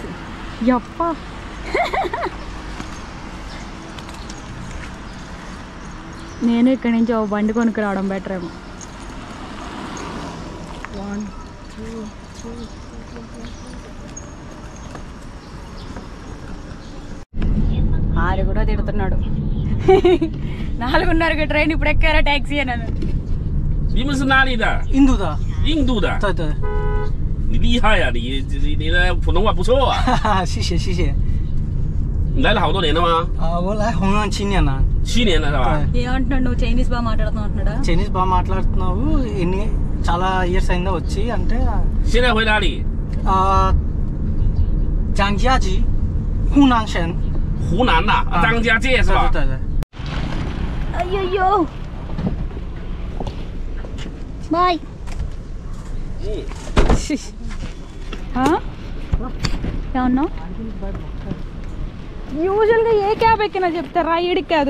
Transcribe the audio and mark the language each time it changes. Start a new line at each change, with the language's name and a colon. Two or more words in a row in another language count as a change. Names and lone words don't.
Telugu: యప్ప, నేను ఇక్కడి నుంచి ఒక బండి కొనుక్కు రావడం బెటర్ ఏమో. 1 2 3 ఆరు కూడా తిడుతున్నాడు. 4:30కి ట్రైన్, ఇప్పుడు ఎక్కారా ట్యాక్సీ అని.
Chinese: 你们是哪里的？印度的。印度的。对对。你厉害呀、你的普通话不错啊。谢谢。你来了好多年了吗？我来红岸7年了。 7年了是吧？
Telugu: ఏమంటున్నాడు, నువ్వు చైనీస్ బాగా మాట్లాడుతున్నావు అంటున్నాడా? చైనీస్ బాగా మాట్లాడుతున్నావు. చాలా ఇయర్స్ అయిందా వచ్చి అంటే.
Chinese: 现在回哪里？张家集，湖南省。湖南呐、张家界是吧？对。
Telugu: అయ్యో బాయ్. ఏమన్నా యూజువల్గా ఏ క్యాబ్ ఎక్కినా చెప్తారా, ఈడికి కాదు.